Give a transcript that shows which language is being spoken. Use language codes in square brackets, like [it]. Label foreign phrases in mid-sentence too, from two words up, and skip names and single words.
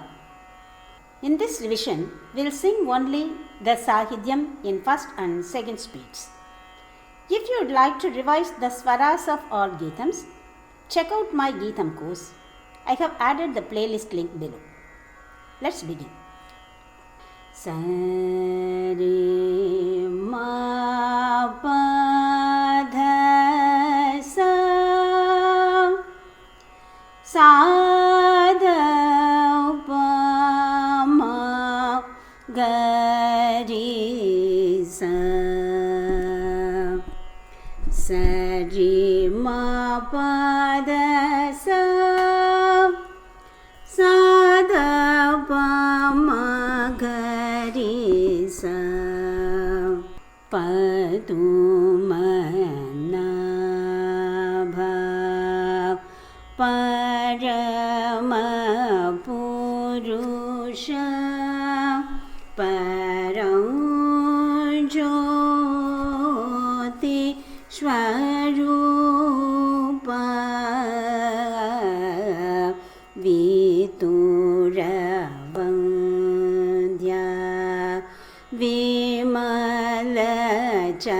[en] In this revision, we'll sing only the Sahityam in first and second speeds. If you would like to revise the swaras of all Geethams, check out my Geetham course. I have added the playlist link below. Let's begin. [sa] Sa re ma pa dha sa sa dha pa ma ga re sa sa re ma pa dha sa sa dha pa ma ga sa Padmanabha Parama Purusha Param Jyoti Swarupa Vitura Vimala